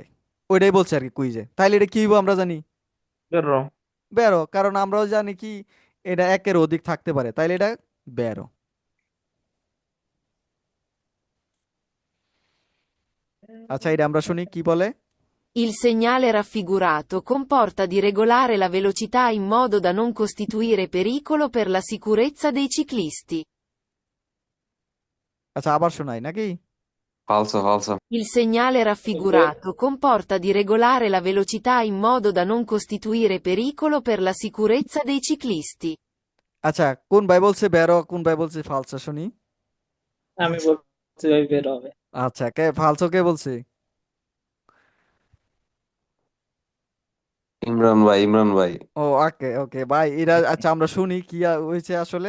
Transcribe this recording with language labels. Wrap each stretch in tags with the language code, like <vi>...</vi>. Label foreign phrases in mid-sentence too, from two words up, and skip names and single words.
<bn>ওইটাই বলছে আর কি কুইজে। তাইলে এটা কি হইব আমরা জানি? বেরো। বেরো, কারণ আমরাও জানি কি এটা একের অধিক থাকতে পারে, তাইলে এটা বেরো। আচ্ছা, এটা আমরা শুনি কি বলে।</bn> <it>Il segnale raffigurato comporta di regolare la velocità in modo da non costituire pericolo per la sicurezza dei ciclisti.</it> <bn>আচ্ছা, আবার শোনাই নাকি? ফালসো ফালসো।</bn> <it>Il segnale raffigurato comporta di regolare la velocità in modo da non costituire pericolo per la sicurezza dei ciclisti.</it> <bn>আচ্ছা, কোন ভাই বলছে বেরো, কোন ভাই বলছে ফালসো শুনি। আমি বলছি ভাই বের হবে। আচ্ছা, কে ফালসো কে বলছে? ইমরান ভাই, ইমরান ভাই। ও, ওকে ওকে ভাই, এরা আচ্ছা আমরা শুনি কি হয়েছে আসলে।</bn>